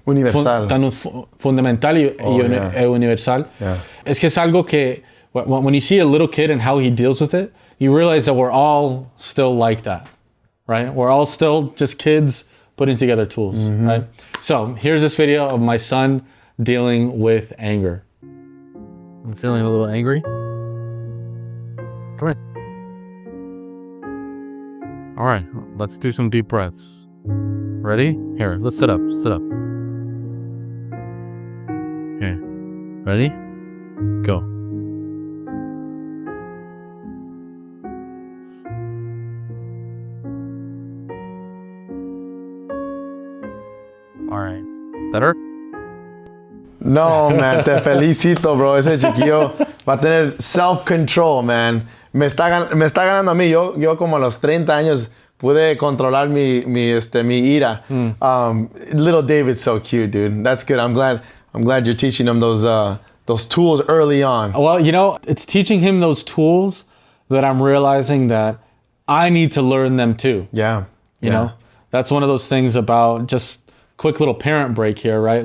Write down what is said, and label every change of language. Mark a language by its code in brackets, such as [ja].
[es] universal, tan fundamental y universal. [en] Yeah. [es] Es que es algo que [en] when you see a little kid and how he deals with it, you realize that we're all still like that, right? We're all still just kids putting together tools, right? So here's this video of my son dealing with anger. I'm feeling a little angry. Come here. All right, let's do some deep breaths. Ready? Here, let's sit up. Sit up. Okay. Ready? Go. All right. Better? [es] No, man, te felicito, bro. Ese chiquillo va a tener self-control, man. Me está ganando a mí. Yo como a los 30 años pude controlar mi ira. [en] Little David's so cute, dude. That's good. I'm glad you're teaching him those tools early on. Well, you know, it's teaching him those tools that I'm realizing that I need to learn them too. Yeah. You know, that's one of those things about just quick little parent break here, right?